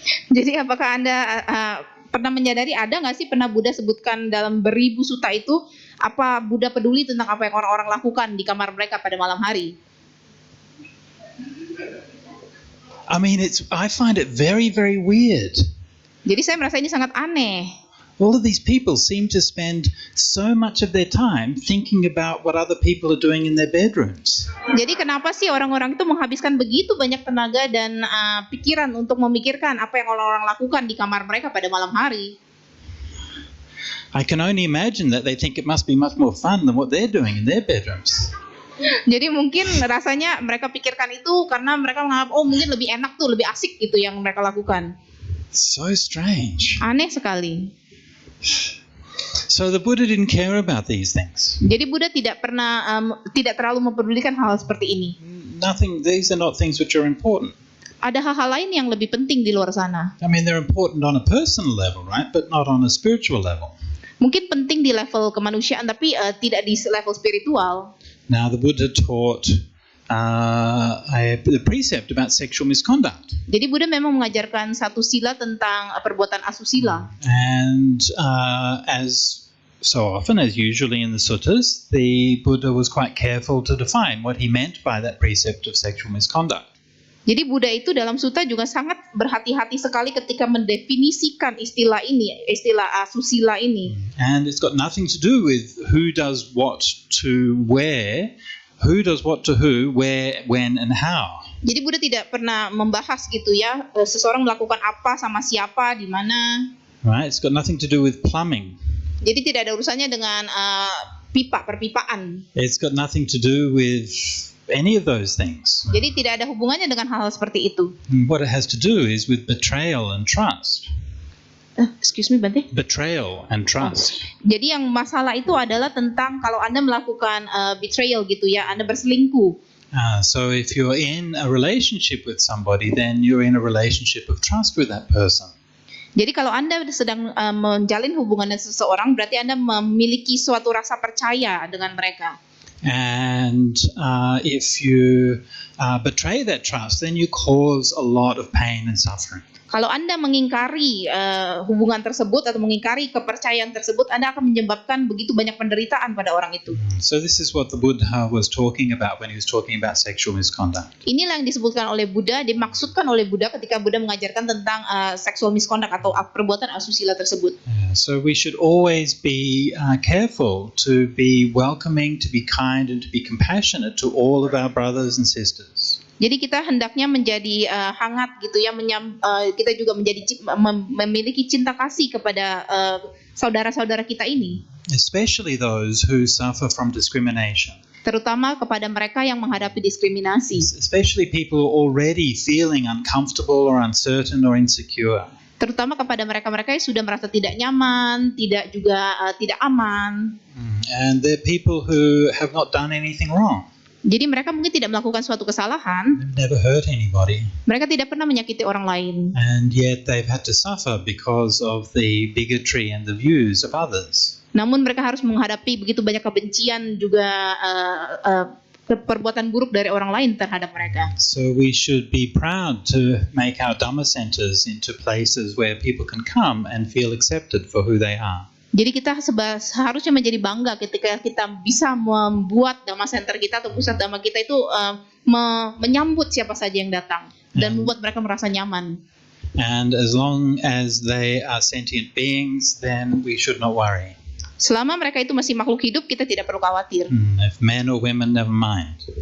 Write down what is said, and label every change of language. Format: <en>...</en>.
<id>Jadi apakah Anda pernah menyadari, ada nggak sih pernah Buddha sebutkan dalam beribu sutta itu, apa Buddha peduli tentang apa yang orang-orang lakukan di kamar mereka pada malam hari?</id> <en>I mean, I find it very, very weird.</en> <id>Jadi saya merasa ini sangat aneh.</id> <en>All of these people seem to spend so much of their time thinking about what other people are doing in their bedrooms.</en> <id>Jadi kenapa sih orang-orang itu menghabiskan begitu banyak tenaga dan pikiran untuk memikirkan apa yang orang-orang lakukan di kamar mereka pada malam hari?</id> <en>I can only imagine that they think it must be much more fun than what they're doing in their bedrooms.</en> <id>Jadi mungkin rasanya mereka pikirkan itu karena mereka menganggap, oh mungkin lebih enak tuh, lebih asik gitu yang mereka lakukan.</id> <en>So strange.</en> <id>Aneh sekali.</id> <en>So the Buddha didn't care about these things.</en> <id>Jadi Buddha tidak terlalu mempedulikan hal seperti ini.</id> <en>These are not things which are important.</en> <id>Ada hal-hal lain yang lebih penting di luar sana.</id> <en>I mean, they're important on a personal level, right? But not on a spiritual level.</en> <id>Mungkin penting di level kemanusiaan, tapi tidak di level spiritual.</id> <en>Now, the Buddha taught the precept about sexual misconduct.</en> <id>Jadi Buddha memang mengajarkan satu sila tentang perbuatan asusila.</id> <en>And as So often, as usually in the suttas, the Buddha was quite careful to define what he meant by that precept of sexual misconduct.</en> <id>Jadi Buddha itu dalam sutta juga sangat berhati-hati sekali ketika mendefinisikan istilah ini, istilah asusila ini.</id> <en>And it's got nothing to do with who does what to where, who does what to who, where, when, and how.</en> <id>Jadi Buddha tidak pernah membahas gitu ya, seseorang melakukan apa sama siapa, di mana.</id> <en>Right? It's got nothing to do with plumbing.</en> <id>Jadi tidak ada urusannya dengan pipa, perpipaan.</id> <en>It's got nothing to do with any of those things.</en> <id>Jadi tidak ada hubungannya dengan hal-hal seperti itu.</id> <en>What it has to do is with betrayal and trust. Excuse me, Bante. Betrayal and trust.</en> <id>Jadi yang masalah itu adalah tentang kalau Anda melakukan betrayal gitu ya, Anda berselingkuh.</id> <en>So if you're in a relationship with somebody, then you're in a relationship of trust with that person.</en> <id>Jadi kalau Anda sedang menjalin hubungan dengan seseorang, berarti Anda memiliki suatu rasa percaya dengan mereka.</id> <en>And if you betray that trust, then you cause a lot of pain and suffering.</en> <id>Kalau Anda mengingkari hubungan tersebut atau mengingkari kepercayaan tersebut, Anda akan menyebabkan begitu banyak penderitaan pada orang itu.</id> <en>So this is what the Buddha was talking about when he was talking about sexual misconduct.</en> <id>Inilah yang disebutkan oleh Buddha, dimaksudkan oleh Buddha ketika Buddha mengajarkan tentang sexual misconduct atau perbuatan asusila tersebut.</id> <en>So we should always be careful to be welcoming, to be kind, and to be compassionate to all of our brothers and sisters.</en> <id>Jadi kita hendaknya menjadi hangat gitu ya, kita juga menjadi memiliki cinta kasih kepada saudara-saudara kita ini.</id> <en>Especially those who suffer from discrimination.</en> <id>Terutama kepada mereka yang menghadapi diskriminasi.</id> <en>Especially people who are already feeling uncomfortable or uncertain or insecure.</en> <id>Terutama kepada mereka-mereka yang sudah merasa tidak nyaman, tidak aman.</id> <en>And they're people who have not done anything wrong.</en> <id>Jadi mereka mungkin tidak melakukan suatu kesalahan.</id> <en>They've never hurt anybody.</en> <id>Mereka tidak pernah menyakiti orang lain.</id> <en>And yet they've had to suffer because of the bigotry and the views of others.</en> <id>Namun mereka harus menghadapi begitu banyak kebencian juga perbuatan buruk dari orang lain terhadap mereka.</id> <en>So we should be proud to make our Dhamma centers into places where people can come and feel accepted for who they are.</en> <id>Jadi kita seharusnya menjadi bangga ketika kita bisa membuat Dhamma Center kita atau pusat Dhamma kita itu menyambut siapa saja yang datang dan membuat mereka merasa nyaman.</id> <en>And as long as they are sentient beings, then we should not worry.</en> <id>Selama mereka itu masih makhluk hidup, kita tidak perlu khawatir.</id> <en>If men or women, never mind.</en>